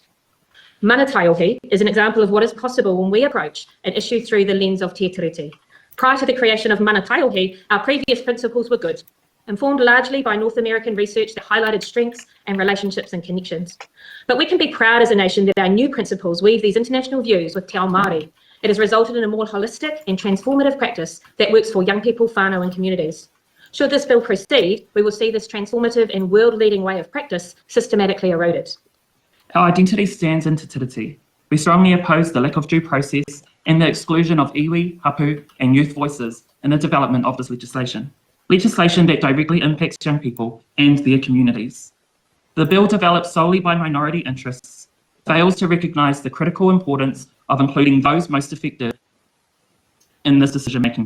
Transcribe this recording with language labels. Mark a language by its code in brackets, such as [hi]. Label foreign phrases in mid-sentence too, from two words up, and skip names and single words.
[en] Mana Taiohi is an example of what is possible when we approach an issue through the lens of Te Tiriti. Prior to the creation of Mana Taiohi, our previous principles were good, informed largely by North American research that highlighted strengths and relationships and connections. But we can be proud as a nation that our new principles weave these international views with [mi] te ao Māori. [en] It has resulted in a more holistic and transformative practice that works for young people, whānau, and communities. Should this bill proceed, we will see this transformative and world-leading way of practice systematically eroded. Our identity stands in Te Tiriti. We strongly oppose the lack of due process and the exclusion of [mi] iwi, hapu, [en] and youth voices in the development of this legislation that directly impacts young people and their communities. The bill, developed solely by minority interests, fails to recognise the critical importance of including those most affected in this decision-making process.